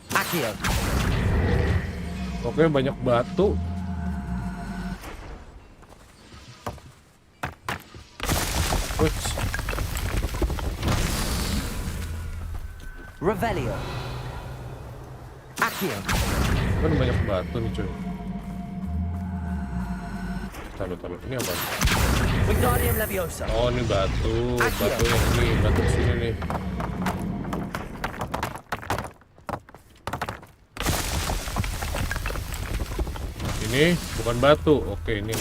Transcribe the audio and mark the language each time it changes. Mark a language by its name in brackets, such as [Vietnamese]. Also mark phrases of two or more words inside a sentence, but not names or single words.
[Indonesian] Accio. Oke, banyak batu. Wits. Revelio. Accio. Kan banyak batu nih cuy. Taruh. Ini apa? Wingardium Leviosa. Oh, ini batu. Batu yang ini. Batu sini nih. Ini bukan batu. Oke, ini.